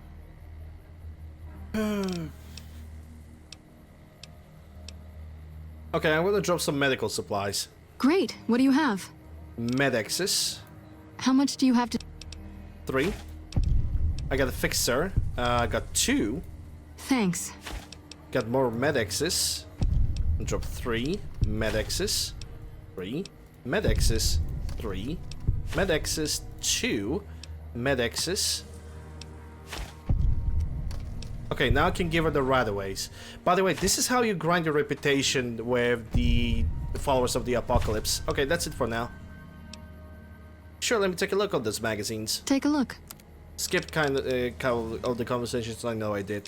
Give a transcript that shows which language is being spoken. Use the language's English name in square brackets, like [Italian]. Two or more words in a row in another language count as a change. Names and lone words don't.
[English] Okay, I'm gonna drop some medical supplies. Great. What do you have? Medexes. How much do you have to... 3. I got a fixer. I got 2. Thanks. Got more Medexes. Drop 3. Medexes. 3. Medexes. 3. Medexes. 2. Medexes. Okay, now I can give her the right-of-ways. By the way, this is how you grind your reputation with the followers of the apocalypse. Okay, that's it for now. Sure, let me take a look at those magazines. Take a look. Skip kind of all the conversations, I know I did.